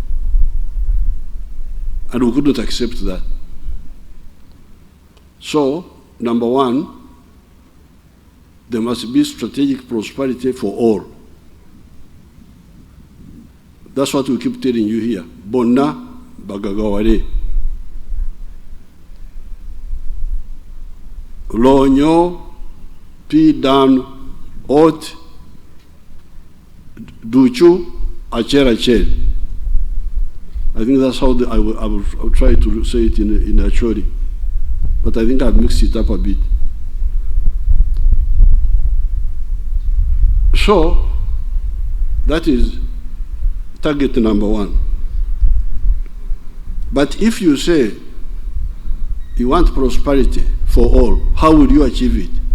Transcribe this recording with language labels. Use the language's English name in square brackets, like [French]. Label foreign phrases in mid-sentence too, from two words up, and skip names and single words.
[English] And we couldn't accept that. So, number one, there must be strategic prosperity for all. That's what we keep telling you here. [Acoli] Bonna bagagaware. Lonyo, pi dan, ot, duchu, acher. [English] I think that's how I will try to say it in Acholi. But I think I've mixed it up a bit. So, that is target number one. But if you say you want prosperity for all, how would you achieve it?